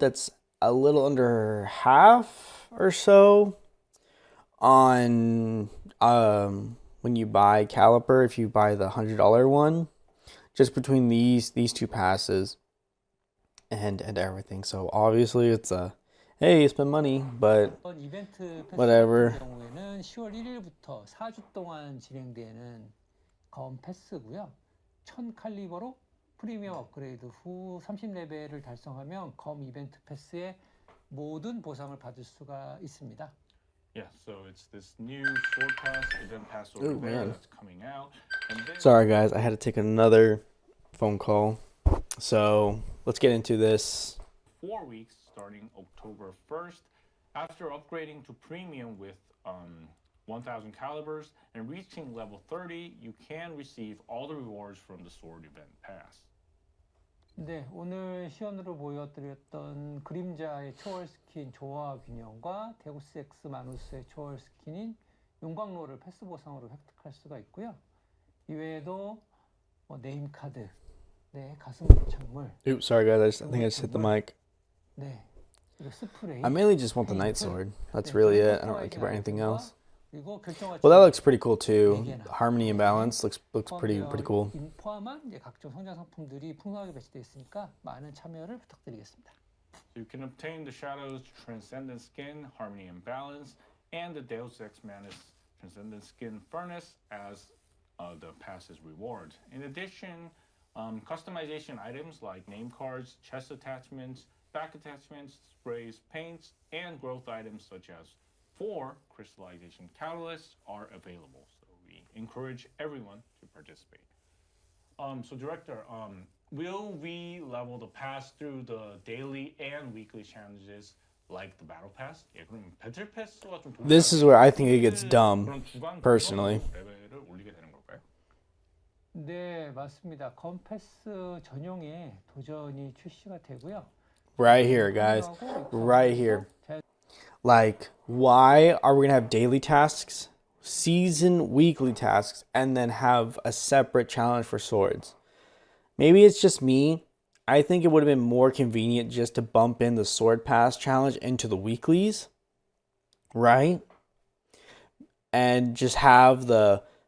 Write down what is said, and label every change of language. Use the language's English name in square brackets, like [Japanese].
[English] That's a little under half or so on when you buy caliper. If you buy the $100 one, just between these two passes and everything. So obviously it's a hey, spend money, but [Korean] 이벤트 패스 [English] whatever. [Korean] 같은 경우에는 10월 1일부터 4주 동안 진행되는 검 패스고요. 1000 칼리버로 프리미엄 업그레이드 후 30레벨을 달성하면 검 이벤트 패스의 모든 보상을 받을 수가 있습니다. [English] Yeah, so it's this new sword pass, event pass over there that's coming out. And then Sorry guys, I had to take another phone call. So let's get into this. 4 weeks starting October 1st. After upgrading to premium with 1,000 calibers and reaching level 30, you can receive all the rewards from the sword event pass. [Korean] 네, 오늘 시연으로 보여드렸던 그림자의 초월 스킨 조화 균형과 데우스 엑스 마누스의 초월 스킨인 용광로를 패스 보상으로 획득할 수가 있고요. 이외에도 네임 카드, 네, 가슴 창물. [English] Oops, sorry guys, I think I just hit the mic. [Korean] 네, 그리고 스프레이. [English] I mainly just want the night sword. That's really it. I don't really care about anything else. [Korean] 그리고 결정화 [English] Well, that looks pretty cool too. Harmony and balance looks pretty cool. [Korean] 포함한 이제 각종 성장 상품들이 풍성하게 배치되어 있으니까 많은 참여를 부탁드리겠습니다. [English] You can obtain the Shadows Transcendent Skin, Harmony and Balance, and the Deus Ex Manus Transcendent Skin Furnace as the pass's reward. In addition, customization items like name cards, chest attachments, back attachments, sprays, paints, and growth items such as 4 crystallization catalysts are available. So we encourage everyone to participate. So director, will we level the pass through the daily and weekly challenges like the battle pass? [Korean] 예, 그럼 배틀 패스와 좀 [English] This is where I think it gets dumb, personally. [Korean] 레벨을 올리게 되는 걸까요? 네, 맞습니다. 검 패스 전용의 도전이 출시가 되고요. [English] Right here, guys. Right here. Like, why are we gonna have daily tasks, season weekly tasks, and then have a separate challenge for swords? Maybe it's just me. I think it would have been more convenient just to bump in the sword pass challenge into the weeklies, right? And just have the